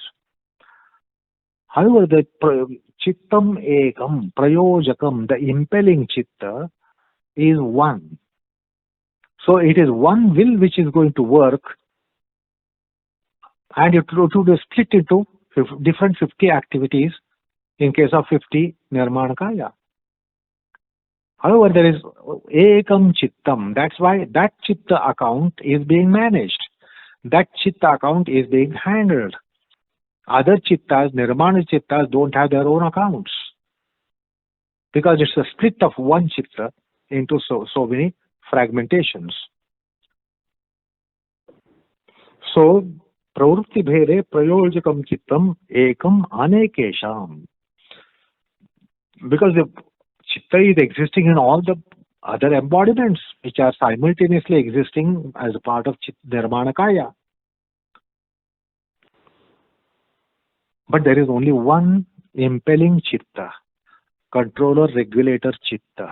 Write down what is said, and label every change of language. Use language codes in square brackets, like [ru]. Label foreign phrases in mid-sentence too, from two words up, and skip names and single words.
[en] However, the [sa] चित्तमेकमनेकेषाम्, प्रयोजकं, [en] the impelling chitta, is one. So it is one will which is going to work, and it will split into different 50 activities in case of 50 nirmāṇakaya. However, there is [sa] एकम् चित्तम्. [en] That's why that chitta account is being managed. That chitta account is being handled. Other chittas, nirmāṇacittas, don't have their own accounts, because it's a split of one chitta into so many fragmentations. [sa] सो, प्रवृत्तिभेदे प्रयोजकं चित्तम् एकम् अनेकेषाम्. [en] Because the chitta is existing in all the other embodiments which are simultaneously existing as a part of nirmāṇakaya. But there is only one impelling chitta, controller, regulator chitta.